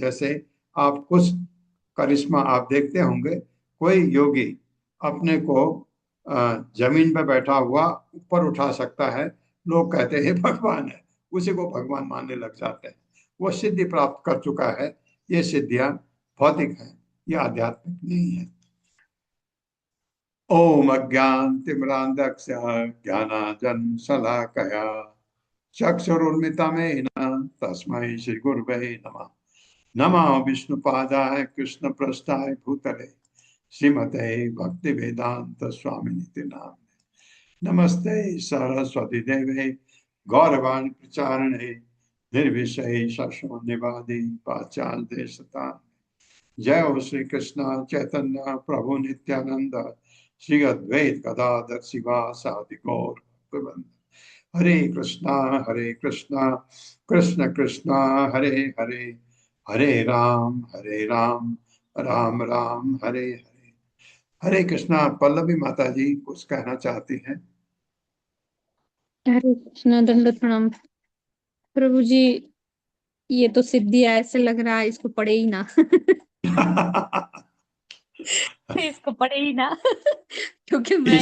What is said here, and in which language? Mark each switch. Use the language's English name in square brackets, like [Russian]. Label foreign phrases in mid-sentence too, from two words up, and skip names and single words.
[Hindi] जैसे आप कुछ करिश्मा आप देखते होंगे, कोई योगी अपने को जमीन पर बैठा हुआ ऊपर उठा सकता है, लोग कहते हैं भगवान है, उसी को भगवान मानने लग जाते हैं। वो सिद्धि प्राप्त कर चुका है। ये सिद्धियां भौतिक हैं, ये आध्यात्मिक नहीं है। [Sanskrit] ओम अज्ञानतिमिरान्धस्य ज्ञानाञ्जनशलाकया चक्षुरुन्मिलितमेन तस्मै श्रीगुरवे नमः। नमः विष्णुपादाय कृष्णप्रेष्ठाय भूतले श्रीमते भक्तिवेदांत स्वामिनिति नामिने। नमस्ते सरस्वती देवे गौरवाणी प्रचारिणे निर्विशेष शून्यवादी पाश्चात्य देशतारिणे। जय हो श्री कृष्ण चैतन्य प्रभु नित्यानंद श्री अद्वैत गदाधर शिवासादि गौर भक्तवृंद। हरे कृष्णा कृष्ण कृष्णा हरे हरे, हरे राम राम राम हरे हरे। [Hindi] हरे कृष्णा। पल्लवी माता जी कुछ कहना चाहती हैं? हरे कृष्णा, दंडवत प्रणाम प्रभु जी। ये तो सिद्धि ऐसे लग रहा है इसको पढ़े ही ना। इसको पढ़े ही ना। क्योंकि मैं